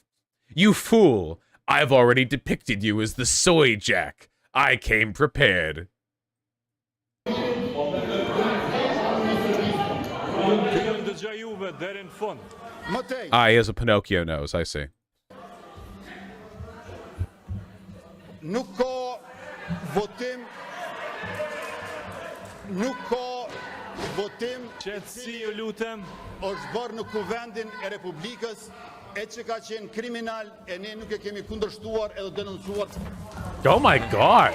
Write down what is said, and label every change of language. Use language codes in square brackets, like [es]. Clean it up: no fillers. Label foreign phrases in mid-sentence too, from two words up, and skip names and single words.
[en] You fool. I've already depicted you as the soy jack. I came prepared. He has a Pinocchio nose, I see. [sq] Nuk ka votim. Qetësi ju lutem. Është bërë në kuvendin e Republikës, e që ka qenë kriminal, e ne nuk e kemi kundërshtuar edhe denoncuar. [en] Oh my God.